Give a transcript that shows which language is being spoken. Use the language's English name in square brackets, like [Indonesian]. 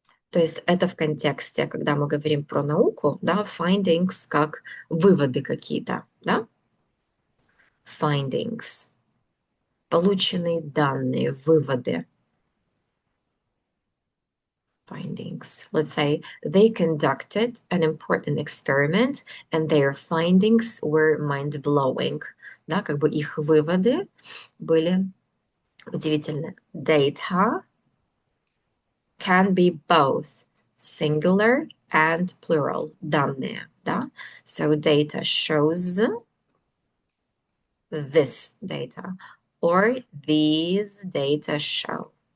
[Russian] То есть это в контексте, когда мы говорим про науку, да, findings как выводы какие-то, да? [English] Findings. [Russian] Полученные данные, выводы. [English] Findings. Let's say they conducted an important experiment and their findings were mind-blowing. [Russian] Да, как бы их выводы были удивительны. [English] Data can be both singular and plural. [Russian] Данные, да? [English] So data shows this data or these data show.